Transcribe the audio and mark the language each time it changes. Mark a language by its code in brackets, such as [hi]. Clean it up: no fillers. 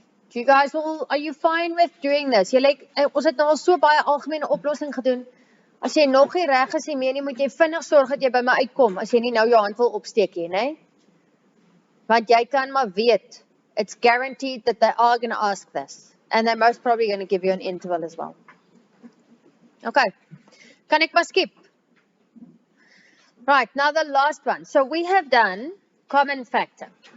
[en] Do you guys all, are you fine with doing this? [af] Ons het nou al so baie algemene oplossing gedoen. As jy nog nie reg is nie, moet jy vinnig sorg dat jy by my uitkom, as jy nie nou jou hand wil opsteek nie, né? Want jy kan maar weet, [en] it's guaranteed that they are going to ask this. And they're most probably going to give you an interval as well. Okay. [af] Kan ek maar skip? [en] Right, now the last one. So we have done common factor.